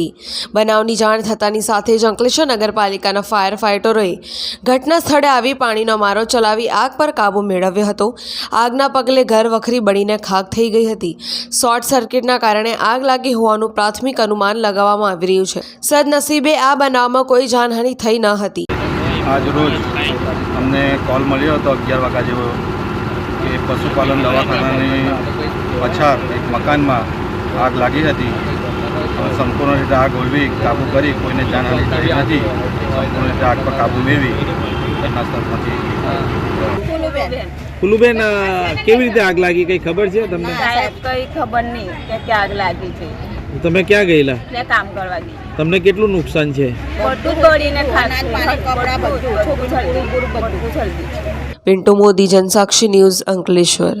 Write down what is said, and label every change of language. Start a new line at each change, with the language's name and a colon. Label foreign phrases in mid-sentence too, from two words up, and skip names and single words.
Gujarati: બનાવની જાણ થતાની સાથે જ અંકલેશ્વર નગરપાલિકાના ફાયર ફાઇટરોએ ઘટના સ્થળે આવી પાણીનો મારો ચલાવી આગ પર કાબૂ મેળવ્યો હતો। આગના પગલે ઘર વખરી બળીને ખાખ થઈ ગઈ હતી। શોર્ટ સર્કિટના કારણે આગ લાગી હોવાનું પ્રાથમિક અનુમાન લગાવવામાં આવી રહ્યું છે। સદનસીબે આ બનાવમાં કોઈ જાનહાનિ થઈ ન હતી। આજ રોજ અમને કૉલ મળ્યો હતો 11 વાગ્યા જેવો કિ પશુપાલન દવાખાનાની પછાડ
Hindi: एक मकान में आग लगी थी।
Gujarati: સંપૂર્ણ રીતે આગ ઓલવી કાબૂ કરી કોઈને જાનહાનિ થઈ નથી। સંપૂર્ણ રીતે આગ પર કાબૂ મેળવી ઘટનાસ્થળ પરથી। ફુલુબેન કેવી રીતે આગ લાગી કઈ ખબર છે તમને? સાહેબ કઈ ખબર નહીં કિ આગ લાગી છે। તમે ક્યાં ગયેલા? ને કામ કરવા ગઈ। તમને કેટલું નુકસાન છે? બધું બળીને ખાસ કપડા બધું છોકરું છલકી પૂરું બધું છલકી। પિન્ટુ મોદી, જનસાક્ષી ન્યૂઝ, અંકલેશ્વર।